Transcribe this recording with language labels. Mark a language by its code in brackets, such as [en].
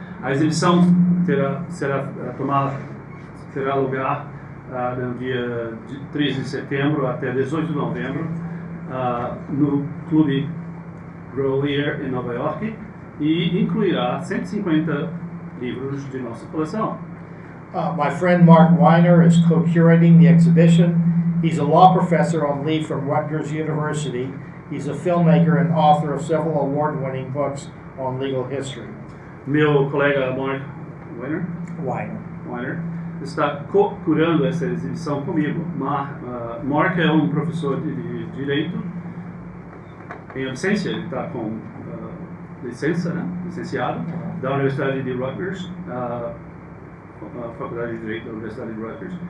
[pt] A exibição terá lugar no dia 13 de setembro até 18 de novembro no Clube Grolier em Nova York e incluirá 150 livros de nossa coleção. [en] My friend Mark Widener is co-curating the exhibition. He's a law professor on leave from Rutgers University. He's a filmmaker and author of several award-winning books on legal history. [pt] Meu colega Mark Widener está co-curando essa exibição comigo. Mark é professor de Direito em absência, ele está com licenciado da Universidade de Rutgers, a Faculdade de Direito da Universidade de Rutgers.